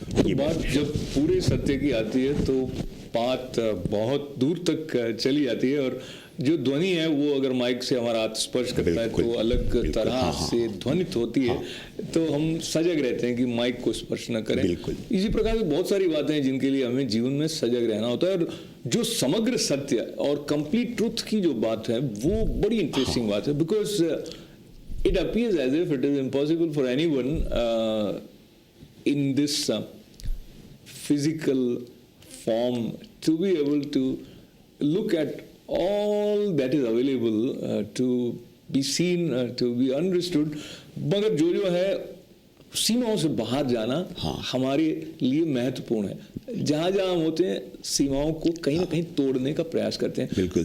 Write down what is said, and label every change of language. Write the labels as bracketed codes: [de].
[hi] ये बात जब पूरे सत्य की आती है तो बात बहुत दूर तक चली जाती है, और जो ध्वनि है वो अगर माइक से हमारा हाथ स्पर्श करता है तो अलग तरह से ध्वनित होती है। तो हम सजग रहते हैं कि माइक को स्पर्श न करें। इसी प्रकार की बहुत सारी बातें हैं जिनके लिए हमें जीवन में सजग रहना होता है। और जो समग्र सत्य और कंप्लीट ट्रुथ की जो बात है वो बड़ी इंटरेस्टिंग बात है, because [en] it appears as if it is impossible for anyone in this physical form to be able to look at all that is available to be seen, to be understood, [hi] मगर जो है सीमाओं से बाहर जाना हमारे लिए महत्वपूर्ण है। जहाँ जहाँ हम होते हैं सीमाओं को कहीं ना कहीं तोड़ने का प्रयास करते हैं। बिल्कुल